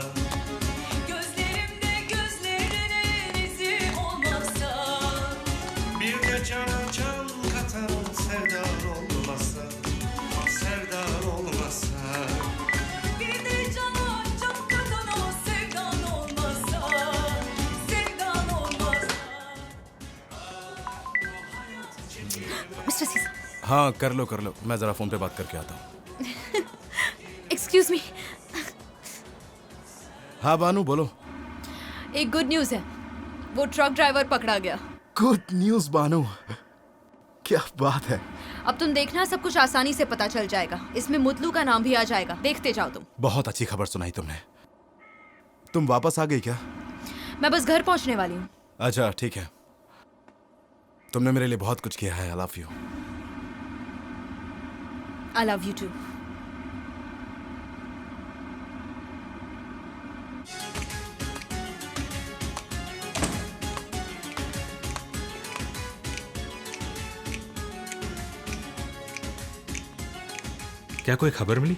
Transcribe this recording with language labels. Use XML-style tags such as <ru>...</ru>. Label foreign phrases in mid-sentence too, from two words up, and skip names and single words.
<tr>Gözlerimde gözlerinin izi olmazsa, bir de cana can katan sevdan olmazsa, sevdan olmazsa, bir de cana can katan o sevdan olmazsa, sevdan olmazsa.</tr> <hi>मिस्टर सीज़र, हाँ कर लो, मैं जरा फोन पे बात करके आता हूँ।</hi> <en>excuse me.</en> <hi>हाँ बानू बोलो। एक</hi> <en>good news</en> <hi>है, वो</hi> <en>truck driver</en> <hi>पकड़ा गया।</hi> <en>good news</en> <hi>बानू, क्या बात है। अब तुम देखना, सब कुछ आसानी से पता चल जाएगा। इसमें मुतलू का नाम भी आ जाएगा। देखते जाओ तुम। बहुत अच्छी खबर सुनाई तुमने। तुम वापस आ गई क्या? मैं बस घर पहुंचने वाली हूँ। अच्छा ठीक है, तुमने मेरे लिए बहुत कुछ किया है।</hi> <en>I love you. I love you too.</en> <hi>क्या कोई खबर मिली?</hi>